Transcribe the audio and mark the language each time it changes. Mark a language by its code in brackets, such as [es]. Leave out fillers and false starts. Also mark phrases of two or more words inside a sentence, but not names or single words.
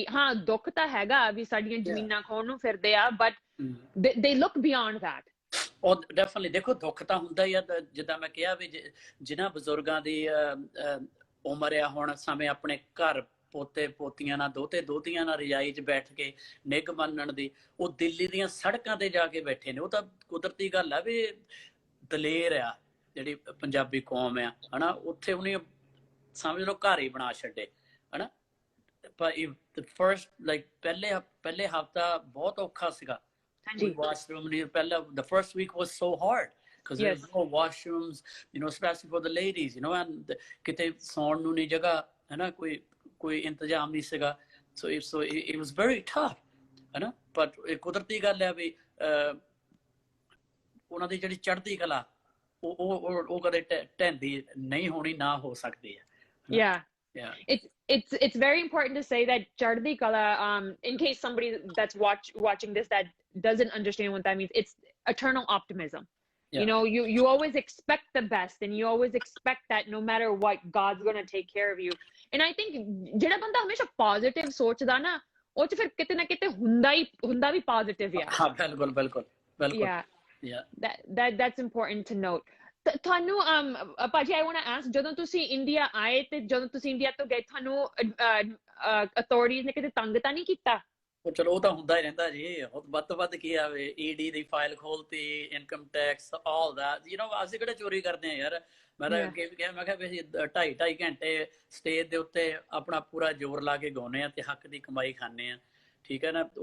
[pa] ਹਾਂ, ਦੁੱਖ ਤਾਂ ਹੈਗਾ ਵੀ ਸਾਡੀਆਂ ਜ਼ਮੀਨਾਂ ਖੋਣ ਨੂੰ ਫਿਰਦੇ ਆ, [en] but they look beyond that. [pa] ਉਹ ਡੈਫੀਨਿਟਲੀ ਦੇਖੋ ਦੁੱਖ ਤਾਂ ਹੁੰਦਾ ਹੀ ਆ, ਜਿੱਦਾਂ ਮੈਂ ਕਿਹਾ ਵੀ ਜਿਨ੍ਹਾਂ ਬਜ਼ੁਰਗਾਂ ਦੀ ਉਮਰ ਆ ਹੁਣ, ਸਮੇਂ ਆਪਣੇ ਘਰ ਪੋਤੇ ਪੋਤੀਆਂ ਨਾਲ, ਦੋਤੇ ਦੋਤੀਆਂ ਨਾਲ ਰਜਾਈ 'ਚ ਬੈਠ ਕੇ ਨਿੱਘ ਮੰਨਣ ਦੀ, ਉਹ ਦਿੱਲੀ ਦੀਆਂ ਸੜਕਾਂ ਤੇ ਜਾ ਕੇ ਬੈਠੇ ਨੇ। ਉਹ ਤਾਂ ਕੁਦਰਤੀ ਗੱਲ ਆ ਵੀ ਦਲੇਰ ਆ ਜਿਹੜੀ ਪੰਜਾਬੀ ਕੌਮ ਆ, ਹਨਾ। ਉੱਥੇ ਉਹਨੇ ਸਮਝ ਲਓ ਘਰ ਹੀ ਬਣਾ ਛੱਡੇ, ਹਨਾ। ਪਰ [en] first like [pa] ਪਹਿਲੇ ਹਫਤਾ ਬਹੁਤ ਔਖਾ ਸੀਗਾ, ਵਾਸ਼ਰੂਮ ਨਹੀਂ, ਪਹਿਲਾਂ [en] the first week was so hard because there was no washrooms, especially for the ladies, and [pa] ਕਿਤੇ ਸੌਣ ਨੂੰ ਨਹੀਂ ਜਗ੍ਹਾ, ਹਨਾ, ਕੋਈ ਇੰਤਜ਼ਾਮ ਨਹੀਂ ਸੀਗਾ, [en] so it was very tough, [pa] ਹਨਾ। ਪਰ ਕੁਦਰਤੀ ਗੱਲ ਹੈ ਵੀ ਉਹਨਾਂ ਦੀ ਜਿਹੜੀ ਚੜ੍ਹਦੀ ਕਲਾ ਉਹ ਕਦੇ ਢਹਿੰਦੀ ਨਹੀਂ ਹੋਣੀ, ਨਾ ਹੋ ਸਕਦੀ ਹੈ। [en] Yeah. It's very important to say that Chardhi Kala, in case somebody that's watching this that doesn't understand what that means, it's eternal optimism. You always expect the best, and you always expect that no matter what, God's going to take care of you. And I think [pa] ਜਿਹੜਾ ਬੰਦਾ ਹਮੇਸ਼ਾ positive ਸੋਚਦਾ ਨਾ, ਉਹ ਚ ਫਿਰ ਕਿਤੇ ਨਾ ਕਿਤੇ ਹੁੰਦਾ ਵੀ positive ਆ। ਹਾਂ, ਬਿਲਕੁਲ। [en] Yeah, that's important to note. [pa] ਤੁਹਾਨੂੰ ਭਾਜੀ, [en] I want to ask, [pa] ਜਦੋਂ ਤੁਸੀਂ ਇੰਡੀਆ ਆਏ ਤੇ ਜਦੋਂ ਤੁਸੀਂ ਇੰਡੀਆ ਤੋਂ ਗਏ, ਤੁਹਾਨੂੰ ਅਥਾਰਟੀਜ਼ ਨੇ ਕਿਤੇ ਤੰਗ ਤਾਂ ਨਹੀਂ ਕੀਤਾ? ਚਲੋ ਉਹ ਤਾਂ ਹੁੰਦਾ ਹੀ ਰਹਿੰਦਾ ਜੀ, ਵੱਧ ਤੋਂ ਵੱਧ ਕੀ ਆਵੇ, ਈਡੀ ਦੀ ਫਾਈਲ ਖੋਲਤੀ, [en] income tax, all that, [pa] ਅਸੀਂ ਕਿਹੜਾ ਚੋਰੀ ਕਰਦੇ ਆ ਯਾਰ। ਮੈਂ ਤਾਂ ਅੱਗੇ ਵੀ ਕਿਹਾ, ਮੈਂ ਕਿਹਾ ਵੀ ਅਸੀਂ 2.5 ਘੰਟੇ ਸਟੇਜ ਦੇ ਉੱਤੇ ਆਪਣਾ ਪੂਰਾ ਜ਼ੋਰ ਲਾ ਕੇ ਗਾਉਂਦੇ ਆ ਤੇ ਹੱਕ ਦੀ ਕਮਾਈ ਖਾਂਦੇ ਆ, ਠੀਕ ਹੈ ਨਾ।